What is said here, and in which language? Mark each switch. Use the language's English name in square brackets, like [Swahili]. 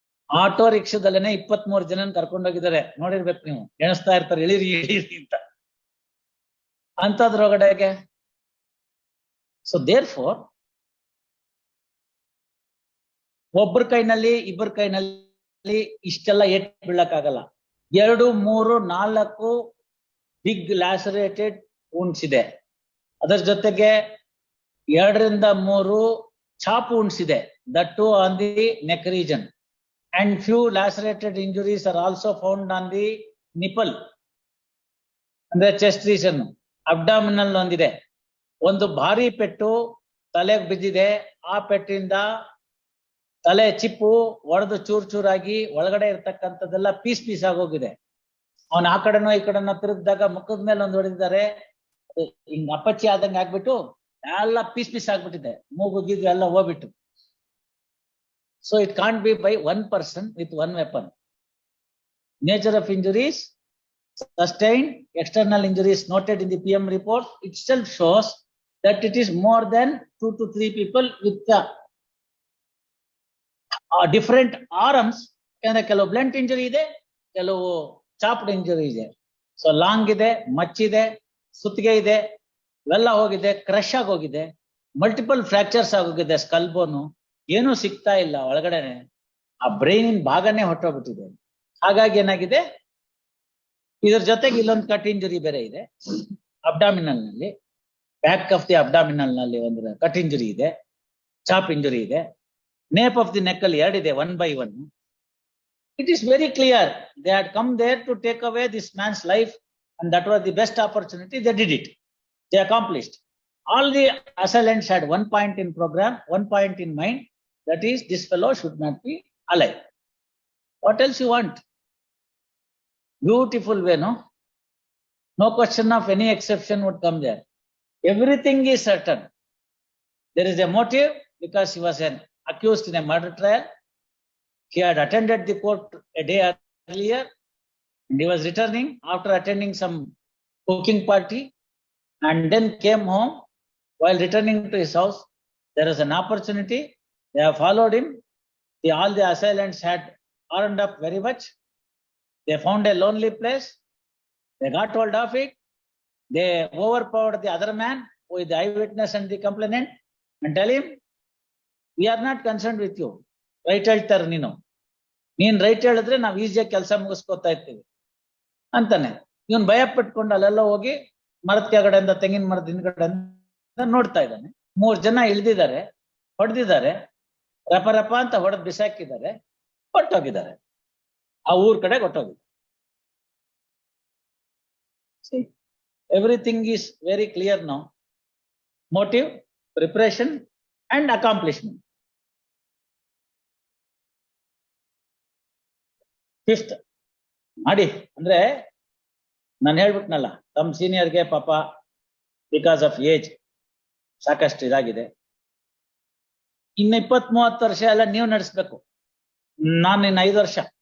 [Kannada] Auto ರಿಕ್ಷಾದಲ್ಲೇನೆ 23 ಜನ ಕರ್ಕೊಂಡೋಗಿದ್ದಾರೆ, ನೋಡಿರ್ಬೇಕು ನೀವು, ಎಣಿಸ್ತಾ ಇರ್ತಾರೆ ಇಳಿರಿ ಅಂತ. ಅಂತದ್ರೊಳಗಡೆಗೆ. ಸೊ therefore, ಒಬ್ಬರ ಕೈನಲ್ಲಿ 2 ಕೈನಲ್ಲಿ ಇಷ್ಟೆಲ್ಲ ಏಟ್ ಬೀಳಕ್ಕಾಗಲ್ಲ. 2, 3, 4 ಬಿಗ್ ಲ್ಯಾಸರೇಟೆಡ್ wounds ಇದೆ. ಅದರ ಜೊತೆಗೆ 2 ರಿಂದ 3 ಚಾಪ್ wounds ಇದೆ, [English] that too on the neck region. And few lacerated injuries are also found on the nipple, [Kannada] ಅಂದ್ರೆ ಚೆಸ್ಟ್ ರೀಜನ್. ಅಬ್ಡಾಮಿನಲ್ ಒಂದಿದೆ. ಒಂದು ಭಾರಿ ಪೆಟ್ಟು ತಲೆಗೆ ಬಿದ್ದಿದೆ. ಆ ಪೆಟ್ಟಿಂದ ತಲೆ ಚಿಪ್ಪು ಒಡೆದು ಚೂರಾಗಿ ಒಳಗಡೆ ಇರ್ತಕ್ಕಂಥದ್ದೆಲ್ಲ ಪೀಸ್ ಆಗೋಗಿದೆ. ಅವನ್ ಆ ಕಡೆನೋ ಈ ಕಡೆನೋ ತಿರುಗಿದಾಗ ಮುಖದ ಮೇಲೆ ಒಂದು ಹೊಡೆದಿದ್ದಾರೆ, ಹಿಂಗ್ ಅಪ್ಪಚ್ಚಿ ಆದಂಗೆ ಆಗ್ಬಿಟ್ಟು ಎಲ್ಲ ಪೀಸ್ ಆಗ್ಬಿಟ್ಟಿದೆ. ಮೂಗು ಗೀಗು ಎಲ್ಲ ಹೋಗ್ಬಿಟ್ಟು. [English] So it can't be by one person with one weapon. Nature of injuries, sustained external injuries noted in the PM report itself shows that it is more than 2 to 3 people with different arms. [Kannada] ಕೆಲವು blunt injury ಇದೆ, ಕೆಲವು chopped injury ಇದೆ. So long ಇದೆ, ಮಚ್ಚಿದೆ, ಸುತ್ತಿಗೆ ಇದೆ, ಇವೆಲ್ಲ ಹೋಗಿದೆ, crush ಆಗೋಗಿದೆ, ಮಲ್ಟಿಪಲ್ ಫ್ರಾಕ್ಚರ್ಸ್ ಆಗೋಗಿದೆ, ಸ್ಕಲ್ ಬೋನು ಏನು ಸಿಗ್ತಾ ಇಲ್ಲ ಒಳಗಡೆನೆ. ಆ ಬ್ರೈನಿನ ಭಾಗನೇ ಹೊಟ್ಟೋಗ್ಬಿಟ್ಟಿದೆ. ಹಾಗಾಗಿ ಏನಾಗಿದೆ, ಇದ್ರ ಜೊತೆಗೆ ಇಲ್ಲೊಂದು ಕಟ್ ಇಂಜುರಿ ಬೇರೆ ಇದೆ ಅಬ್ಡಾಮಿನಲ್ ನಲ್ಲಿ. ಬ್ಯಾಕ್ ಆಫ್ ದಿ ಅಬ್ಡಾಮಿನಲ್ ನಲ್ಲಿ ಒಂದು ಕಟ್ ಇಂಜುರಿ ಇದೆ, ಚಾಪ್ ಇಂಜುರಿ ಇದೆ. ನೇಪ್ ಆಫ್ ದಿ ನೆಕ್ ಅಲ್ಲಿ 2 ಇದೆ, 1 by 1. [English] It is very clear they had come there to take away this man's life, and that was the best opportunity. They did it. They accomplished. All the assailants had one point in program, one point in mind, that is, this fellow should not be alive. What else you want? Beautiful way, no? No question of any exception would come there. Everything is certain. There is a motive because he was an accused in a murder trial. He had attended the court a day earlier and he was returning after attending some cooking party and then came home. While returning to his house, there was an opportunity. They have followed him. All the assailants had armed up very much. They found a lonely place. They got hold of it. They overpowered the other man who is the eyewitness and the complainant and tell him, we are not concerned with you. [Kannada] Right ಹೇಳ್ತಾರೆ ನೀನ್ right ಹೇಳಿದ್ರೆ ನಾವು ಈಸಿಯಾಗಿ ಕೆಲಸ ಮುಗಿಸ್ಕೊತಾ ಇರ್ತೀವಿ ಅಂತಾನೆ. ಇವನ್ ಭಯ ಪಟ್ಕೊಂಡು ಅಲ್ಲೆಲ್ಲ ಹೋಗಿ ಮರದ ಕೆಳಗಡೆಯಿಂದ, ತೆಂಗಿನ ಮರದ ಹಿಂದ್ಗಡೆಯಿಂದ ನೋಡ್ತಾ ಇದ್ದಾನೆ. 3 ಜನ ಇಳಿದಿದ್ದಾರೆ, ಹೊಡೆದಿದ್ದಾರೆ, ರಪ ಅಂತ ಹೊಡೆದ್ ಬಿಸಾಕಿದ್ದಾರೆ, ಹೊಟ್ಟೋಗಿದ್ದಾರೆ. ಆ ಊರ್ ಕಡೆ ಹೊಟ್ಟೋಗಿದ್ದಾರೆ. [English] Everything is very clear now. Motive, preparation and accomplishment. [Kannada] 5th ಮಾಡಿ ಅಂದ್ರೆ ನಾನು ಹೇಳ್ಬಿಟ್ನಲ್ಲ, ತಮ್ಮ ಸೀನಿಯರ್ಗೆ ಪಾಪ ಬಿಕಾಸ್ ಆಫ್ ಏಜ್ ಸಾಕಷ್ಟು ಇದಾಗಿದೆ. ಇನ್ನು 20-30 ವರ್ಷ ಎಲ್ಲ ನೀವು ನಡೆಸ್ಬೇಕು. ನಾನು ಇನ್ನು 5 ವರ್ಷ